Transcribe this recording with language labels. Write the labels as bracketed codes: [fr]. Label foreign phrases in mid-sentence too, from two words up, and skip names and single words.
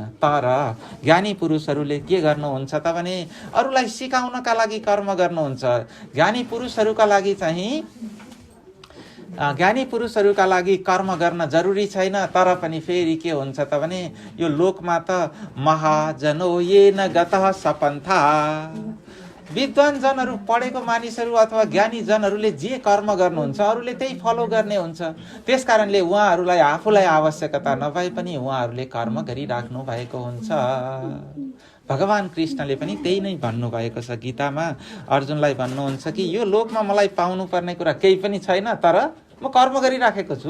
[ne] तर ज्ञानी पुरुषहरूले के गर्नुहुन्छ त भने अरूलाई सिकाउनका लागि कर्म गर्नुहुन्छ। ज्ञानी पुरुषहरूका लागि कर्म गर्न जरुरी छैन। तर पनि फेरि के हुन्छ त भने यो लोकमा त [sa] महाजनो येन गतः सपन्था, [ne] विद्वान जनहरू पढेको मानिसहरू अथवा ज्ञानी जनहरूले जे कर्म गर्नुहुन्छ अरूले त्यही फलो गर्ने हुन्छ। त्यस कारणले उहाँहरूलाई आफूलाई आवश्यकता नभए पनि उहाँहरूले कर्म गरिराख्नु भएको हुन्छ। भगवान कृष्णले पनि त्यही नै भन्नुभएको छ गीतामा। अर्जुनलाई भन्नुहुन्छ कि यो लोकमा मलाई पाउनु पर्ने कुरा केही पनि छैन, तर म कर्म गरिराखेको छु।